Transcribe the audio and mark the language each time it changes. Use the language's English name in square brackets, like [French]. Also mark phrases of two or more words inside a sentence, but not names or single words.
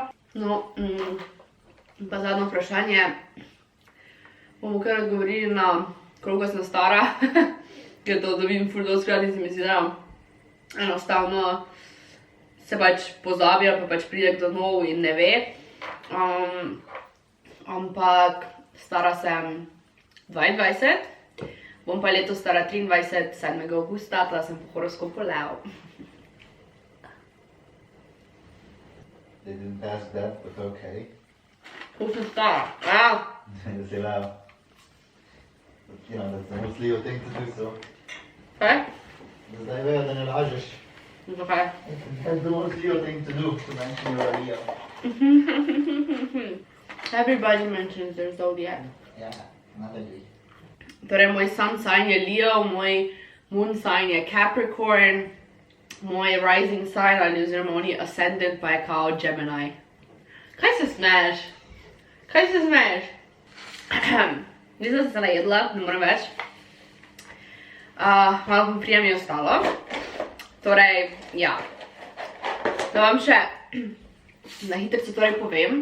[Slovenian] No, pa zadnjo vprašanje bomo kar odgovorili na koliko sem stara, ker to dobim ful dostikrat in se mi zdi, da enostavno se pač pozabi ali pa pač pride kdo nov in ne ve. Ampak stara sem 22, bom pa letos stara 23, 7. avgusta, teda sem po horoskopu Lev. [English] They didn't ask that, but okay. [Slovenian] Koliko sem stara? Ja. Da si Leo. [English] But, you know, that's the most Leo thing to do, so. [Slovenian] Kaj? Da zdaj vejo, da ne lažeš. Zakaj? [English] That's the most Leo thing to do, to mention you're a Leo. Everybody mentions their zodiac. Yeah, not every. [Slovenian] Torej, moj [English] sun sign [Slovenian] je Leo, moj [English] moon sign [Slovenian] je Capricorn, moj [English] rising sign [Slovenian] ali oziroma oni ascendant pa je kao Gemini. Kaj se smeješ? Kaj se smeješ? Nisem se najedla, ne morem več. Malo poprije mi je ostalo. Torej, ja. Da vam še na hitrico torej povem.